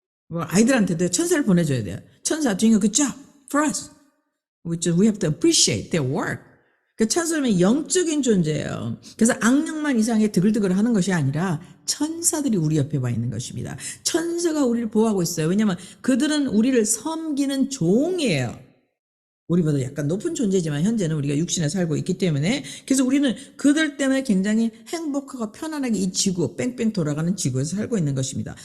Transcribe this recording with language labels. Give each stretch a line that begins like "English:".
Korean: 아이들한테도 천사를 보내줘야 돼요.
English: 천사 doing a good job for us. We have to appreciate their work.
Korean: 그 천사는 영적인 존재예요. 그래서 악령만 이상하게 드글드글 하는 것이 아니라 천사들이 우리 옆에 와 있는 것입니다. 천사가 우리를 보호하고 있어요. 왜냐하면 그들은 우리를 섬기는 종이에요. 우리보다 약간 높은 존재지만 현재는 우리가 육신에 살고 있기 때문에 그래서 우리는 그들 때문에 굉장히 행복하고 편안하게 이 지구 뺑뺑 돌아가는 지구에서 살고 있는 것입니다.